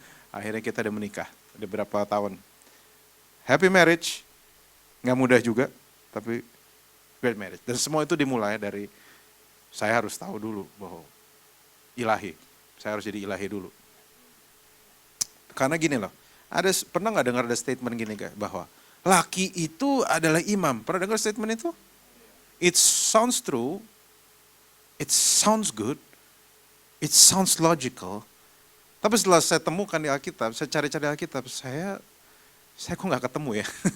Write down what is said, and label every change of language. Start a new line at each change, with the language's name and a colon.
Indonesian: Akhirnya kita udah menikah, udah berapa tahun.
English: Happy marriage,
Indonesian: nggak mudah juga, tapi
English: great marriage.
Indonesian: Dan semua itu dimulai dari saya harus tahu dulu bahwa ilahi, saya harus jadi ilahi dulu. Karena gini loh, pernah nggak dengar ada statement gini guys, bahwa laki itu adalah imam. Pernah dengar statement itu?
English: It sounds true, it sounds good, it sounds logical.
Indonesian: Tapi setelah saya temukan di Alkitab, saya cari-cari Alkitab, saya kok nggak ketemu ya.